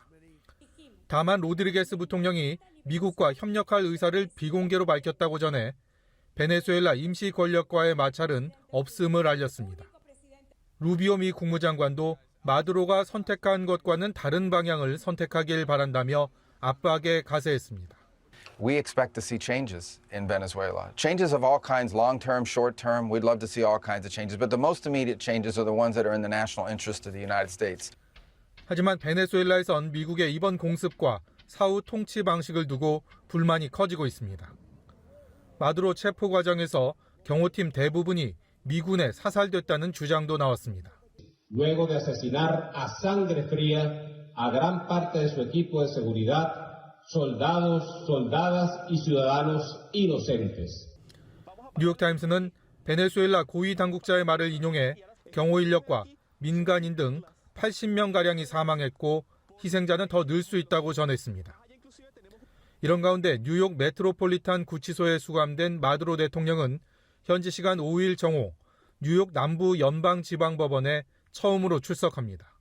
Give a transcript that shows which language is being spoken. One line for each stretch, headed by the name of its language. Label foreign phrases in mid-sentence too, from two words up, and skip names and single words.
Korean: 다만 로드리게스 부통령이 미국과 협력할 의사를 비공개로 밝혔다고 전해 베네수엘라 임시 권력과의 마찰은 없음을 알렸습니다. 루비오 미 국무장관도 마두로가 선택한 것과는 다른 방향을 선택하길 바란다며 압박에 가세했습니다.
English: We expect to see changes in Venezuela. Changes of all kinds, long-term, short-term. We'd love to see all kinds of changes. But the most immediate changes are the ones that are in the national interest of the United States.
Korean: 하지만 베네수엘라에선 미국의 이번 공습과 사후 통치 방식을 두고 불만이 커지고 있습니다. 마두로 체포 과정에서 경호팀 대부분이 미군에 사살됐다는 주장도 나왔습니다.
Spanish: Luego de asesinar a sangre fría a gran parte de su equipo de seguridad, soldados, soldadas y ciudadanos inocentes.
Korean: 뉴욕타임스는 베네수엘라 고위 당국자의 말을 인용해 경호 인력과 민간인 등 80명가량이 사망했고 희생자는 더 늘 수 있다고 전했습니다. 이런 가운데 뉴욕 메트로폴리탄 구치소에 수감된 마두로 대통령은 현지 시간 5일 정오 뉴욕 남부 연방지방법원에 처음으로 출석합니다.